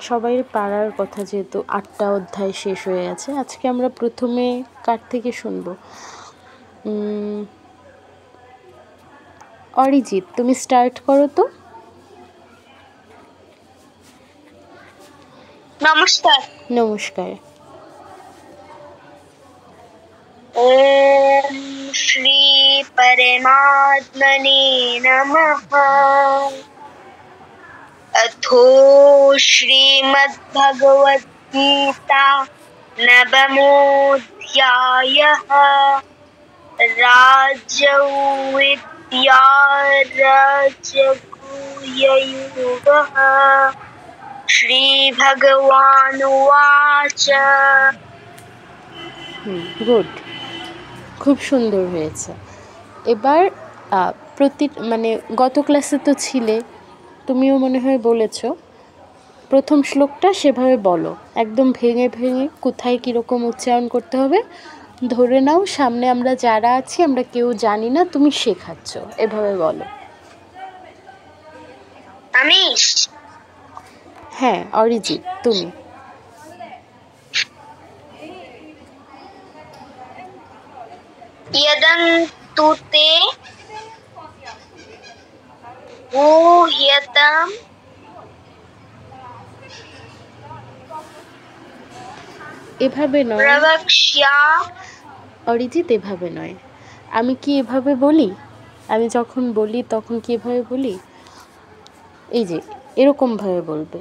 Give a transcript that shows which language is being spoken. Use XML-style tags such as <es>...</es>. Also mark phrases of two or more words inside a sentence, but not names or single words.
<bn>সবাই পারার কথা, যেহেতু 8টা অধ্যায় শেষ হয়ে গেছে। আজকে আমরা প্রথমে কার থেকে শুনবো? অরিজিৎ, তুমি স্টার্ট করো তো। নমস্কার। নমস্কার।</bn> <sa>ओम श्री परमात्मने नमः। अथो श्रीमद्भगवद्गीता नवमोऽध्यायः। राजविद्या राजगुह्ययोगः। श्रीभगवानुवाच।</sa> <bn>গুড, খুব সুন্দর হয়েছে। এবার মানে গত ক্লাসে তো ছিলে, তুমিও মনে হয় বলেছ, প্রথম শ্লোকটা সেভাবে বলো, একদম ভেঙে ভেঙে কোথায় কীরকম উচ্চারণ করতে হবে। ধরে নাও সামনে আমরা যারা আছি আমরা কেউ জানি না, তুমি শেখাচ্ছ, এভাবে বলো। আমি? হ্যাঁ, অরিজিৎ তুমি।</bn> <sa>यदन्तु ते गुह्यतम्</sa> <bn>এভাবে নয় প্রবক্ষ্যা। অরিজিৎ, এভাবে নয়। আমি কি এভাবে বলি? আমি যখন বলি তখন কি এভাবে বলি? এই যে এরকমভাবে বলবে।</bn>